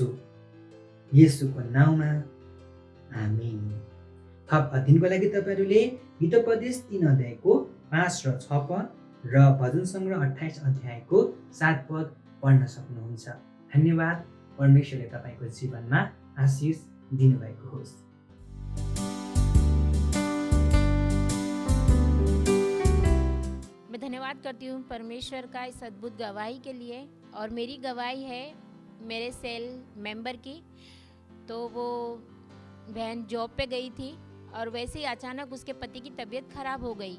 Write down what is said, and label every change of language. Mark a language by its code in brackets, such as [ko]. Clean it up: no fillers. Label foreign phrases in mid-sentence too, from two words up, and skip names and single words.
[ne] येशूको नाउँमा आमीन। थप अध्ययनको लागि तपाईँहरूले हितोपदेश 3 अध्यायको 5 र 6 पद र भजन सङ्ग्रह 28 अध्यायको 7 पद पढ्न सक्नुहुन्छ। धन्यवाद। परमेश्वरले तपाईँको जीवनमा आशिष दिनुभएको होस्। [hi] मैं धन्यवाद करती हूँ परमेश्वर का इस अद्भुत गवाही के लिए। और मेरी गवाही है मेरे [en] cell member [hi] की। तो वो बहन जॉब पे गई थी और वैसे ही अचानक उसके पति की तबीयत ख़राब हो गई।